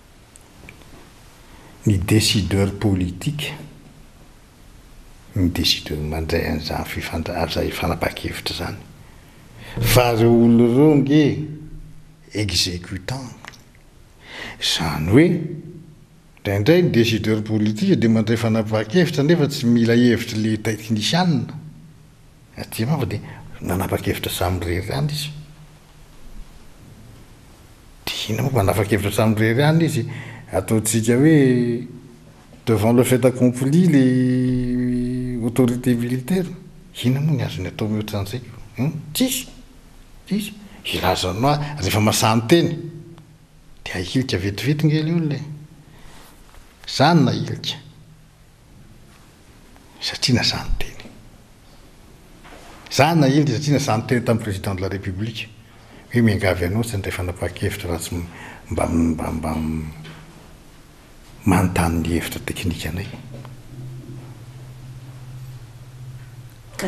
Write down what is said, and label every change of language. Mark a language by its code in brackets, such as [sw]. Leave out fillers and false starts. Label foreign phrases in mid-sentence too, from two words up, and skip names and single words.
[mg] ny [fr] décideur politique [mg] ny décideur mandray an'izany fanapakevitra zany fa reo olona reo nge exécutant zany hoe indraindray ny [fr] décideur politique [mg] dia mandray fanapakevitra nefa tsy mila hevitra le technicianina aty fa dia nanapa-kevitra samyrery any izy dia ina moa manapa-kevitra samyrery any izy ataontsika hoe [fr] devant le fait accompli les autorités militaires [mg] ina moa ny azony atao mihoatran'izay tsisy ilazanao rehefa masany teny dia ahilika vetivety nge le olona zany na ilika satria nazany teny zany na ilika satria nazany teny tamin'ny [fr] président de la République [mg] hoe miangavy anao tsy ndray fanapa-kevitra raha tsy mba manontany ny hevitra teknika anay ka